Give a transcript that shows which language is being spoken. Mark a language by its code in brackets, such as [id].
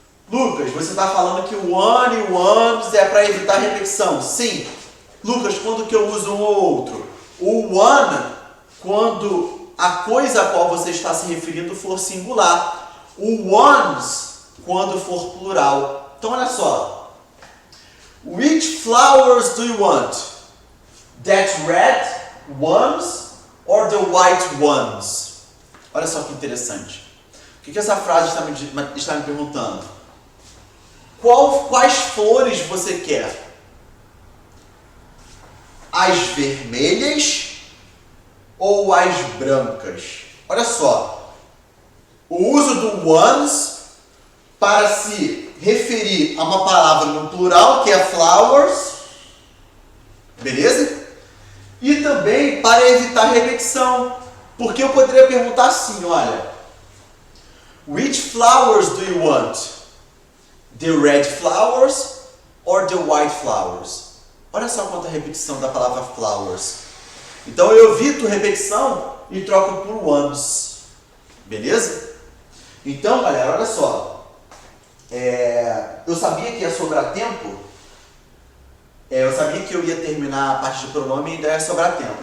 [pt] Lucas, você está falando que o one e o ones é para evitar repetição. Sim. Lucas, quando que eu uso um ou outro? O one, quando a coisa a qual você está se referindo for singular. O ones, quando for plural. Então, olha só. [en] Which flowers do you want? That red ones or the white ones? [pt] Olha só que interessante. O que essa frase está me perguntando? Quais flores você quer? As vermelhas ou as brancas? Olha só. O uso do ones para se referir a uma palavra no plural, que é flowers. Beleza? E também para evitar repetição. Porque eu poderia perguntar assim, olha. [en] Which flowers do you want? The red flowers or the white flowers? [pt] Olha só quanta repetição da palavra flowers. Então eu evito repetição e troco por ones. Beleza? Então, galera, olha só. Eu sabia que ia sobrar tempo. Eu sabia que eu ia terminar a parte de pronome e ainda ia sobrar tempo.